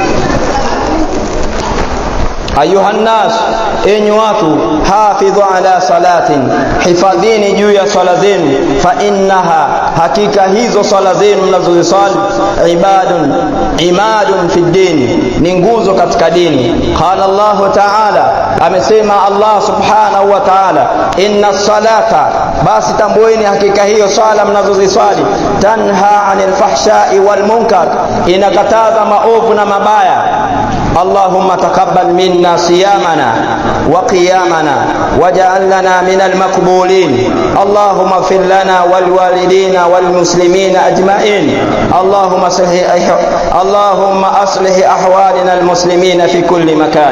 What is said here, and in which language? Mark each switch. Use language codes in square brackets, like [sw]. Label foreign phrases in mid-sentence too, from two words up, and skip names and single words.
[ar] أيها الناس, [sw] enyi watu, [ar] حافظوا على الصلاة, [sw] hifadhini juu ya swala zenu, [ar] فإنها, [sw] hakika hizo swala zenu mnazoziswali, [ar] عماد في الدين, [sw] ni nguzo katika dini. [ar] قال الله تعالى, [sw] amesema Allah [ar] سبحانه وتعالى, إن الصلاة, [sw] basi tambueni hakika hiyo swala mnazoziswali, [ar] تنهى عن الفحشاء والمنكر, [sw] inakataza maovu na mabaya. [ar] اللهم تقبل منا صيامنا وقيامنا واجعلنا من المقبولين. اللهم اغفر لنا وللوالدين وللمسلمين أجمعين. اللهم أصلح أحوالنا المسلمين في كل مكان.